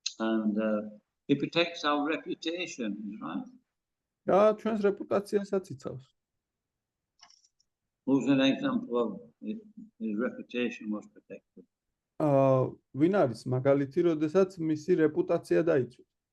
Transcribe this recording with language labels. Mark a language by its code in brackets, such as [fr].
[en] And he protects our reputation, right? [ka] და ჩვენს რეპუტაციასაც იცავს. [en] Who's an example of his reputation was protected? [ka] ვინ არის მაგალითი, როდესაც მისი რეპუტაცია დაიცვეს?